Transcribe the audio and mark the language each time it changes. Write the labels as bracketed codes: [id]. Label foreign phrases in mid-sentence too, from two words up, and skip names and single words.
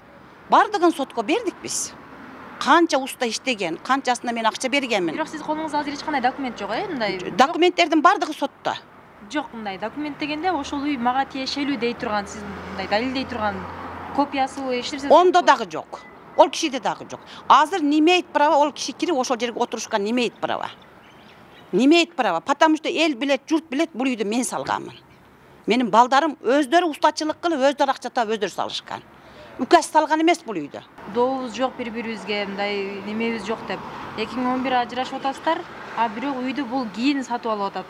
[ky] Бардыгын сотко бердик биз. Канча уста иштеген, канчасына мен акча бергенмин. Бирок сиз колуңузда азыр эч кандай документ жок, мындай? Документтердин бардыгы сотто. Жок, мындай документ дегенде ошол үй мага тиешелүү дей турган, сиз мындай далилдей турган копиясыбы эч нерсе? Ондо дагы жок. Ол кишиде дагы жок. Азыр [ru] не имеет права [ky] ол киши кирип ошол жерге отурушка [ru] не имеет права. Не имеет права, потому что [ky] эл билет, журт билет, бул үйдү мен салганмын. Менин балдарым өздөрү устачылык кылып, өздөрү акча таап, өздөрү салышкан. Үкәс салган эмес бул үйдө. Дообуз жок бири-бирибизге, мындай немебиз жок деп. 2011 ажырашып атасыздар, а бирок үйдү бул кийин сатып алып атат.